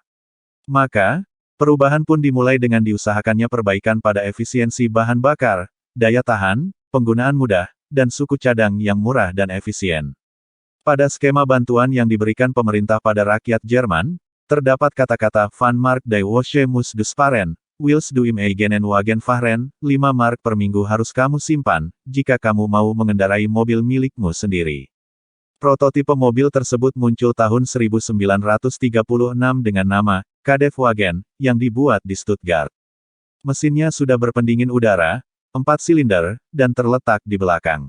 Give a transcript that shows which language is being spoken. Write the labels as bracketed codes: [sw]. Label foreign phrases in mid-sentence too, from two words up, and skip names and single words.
[id] Maka, perubahan pun dimulai dengan diusahakannya perbaikan pada efisiensi bahan bakar, daya tahan, penggunaan mudah, dan suku cadang yang murah dan efisien. Pada skema bantuan yang diberikan pemerintah pada rakyat Jerman, terdapat kata-kata [de] Van Mark die Woche muss du sparen, willst du im eigenen Wagen fahren, [id] 5 mark per minggu harus kamu simpan, jika kamu mau mengendarai mobil milikmu sendiri. Prototipe mobil tersebut muncul tahun 1936 dengan nama Kadewagen, yang dibuat di Stuttgart. Mesinnya sudah berpendingin udara, 4 silinder, dan terletak di belakang.